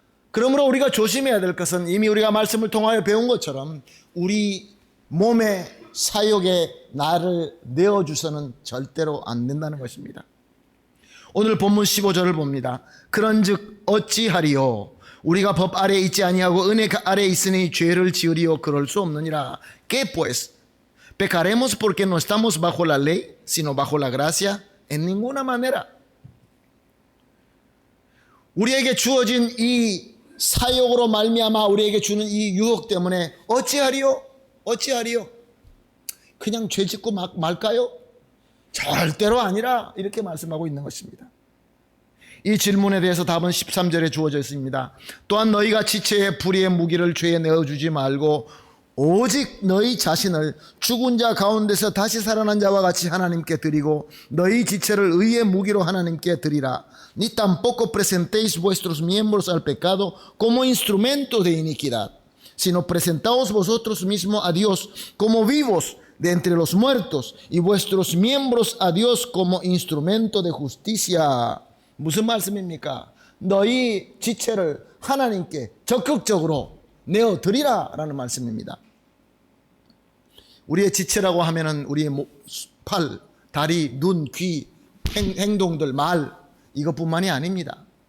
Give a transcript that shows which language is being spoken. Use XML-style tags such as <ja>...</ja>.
<ko>그러므로 우리가 조심해야 될 것은 이미 우리가 말씀을 통하여 배운 것처럼 우리 몸의 사욕에 나를 내어주서는 절대로 안 된다는 것입니다. 오늘 본문 15절을 봅니다. 그런즉 어찌하리요? 우리가 법 아래에 있지 아니하고 은혜 아래에 있으니 죄를 지으리요? 그럴 수 없느니라.</ko> <es>Que pues, ¿Pecaremos porque no estamos bajo la ley, sino bajo la gracia? En ninguna manera.</es> <ko>우리에게 주어진 이 사욕으로 말미암아 우리에게 주는 이 유혹 때문에 어찌하리요? 어찌하리요? 그냥 죄 짓고 말까요? 절대로 아니라 이렇게 말씀하고 있는 것입니다. 이 질문에 대해서 답은 13절에 주어져 있습니다. 또한 너희가 지체의 불의의 무기를 죄에 내어주지 말고 오직 너희 자신을 죽은 자 가운데서 다시 살아난 자와 같이 하나님께 드리고 너희 지체를 의의 무기로 하나님께 드리라.</ko> <es>Ni tampoco presentéis vuestros miembros al pecado como instrumento de iniquidad, sino presentaos vosotros mismos a Dios como vivos de entre los muertos y vuestros miembros a Dios como instrumento de justicia.</es> <ko>무슨 말씀입니까? 너희 지체를 하나님께 적극적으로 내어드리라 라는 말씀입니다. 우리의 지체라고 하면은 우리의 팔, 다리, 눈, 귀, 행동들, 말 이것뿐만이 아닙니다.</ko>